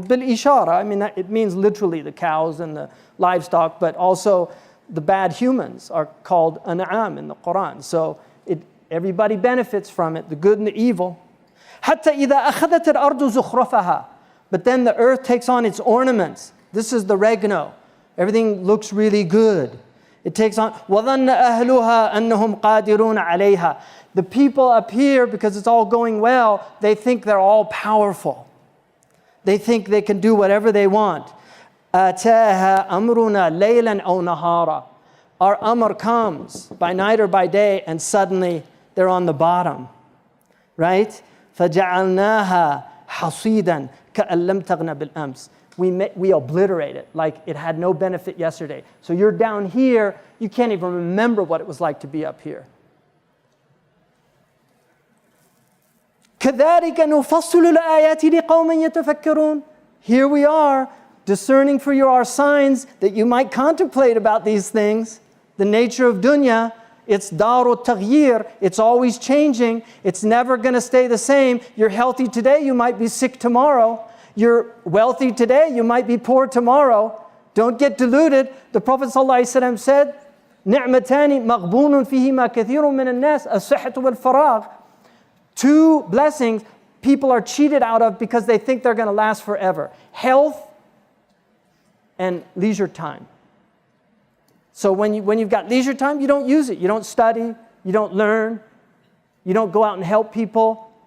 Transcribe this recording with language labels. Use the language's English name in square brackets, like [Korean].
[English] Bil ishara, I mean, it means literally the cows and the livestock, but also the bad humans are called an'am in the Quran. So everybody benefits from it, the good and the evil. [Arabic] حَتَّى إِذَا أَخَذَتِ الْأَرْضُ زُخْرَفَهَا. [English] But then the earth takes on its ornaments. This is the regno. Everything looks really good. It takes on [Arabic] وَظَنَّ أَهْلُهَا أَنَّهُمْ قَادِرُونَ عَلَيْهَا. [English] The people up here, because it's all going well, they think they're all powerful. They think they can do whatever they want. [Arabic] أَتَاهَا أَمْرُنَا لَيْلًا أَوْ نَهَارًا. [English] Our amr comes by night or by day, and suddenly they're on the bottom, right? [Arabic] فَجَعَلْنَاهَا حَصِيدًا كَأَن لَّمْ تَغْنَ بِالْأَمْسِ. [English] We obliterate it like it had no benefit yesterday. So you're down here, you can't even remember what it was like to be up here. [Arabic] كَذَلِكَ نُفَصِّلُ الْآيَاتِ لِقَوْمٍ يَتَفَكَّرُونَ. [English] Here we are, discerning for you our signs that you might contemplate about these things. The nature of dunya, it's daru taghyir, it's always changing, it's never going to stay the same. You're healthy today, you might be sick tomorrow. You're wealthy today, you might be poor tomorrow. Don't get deluded. The Prophet ﷺ said, [Arabic] نِعْمَتَانِ مَغْبُونٌ فِيهِمَا كَثِيرٌ مِنَ النَّاسِ الصِّحَّةُ وَالْفَرَاغُ. [English] Two blessings people are cheated out of because they think they're going to last forever. Health and leisure time. So when you've got leisure time, you don't use it. You don't study, you don't learn, you don't go out and help people.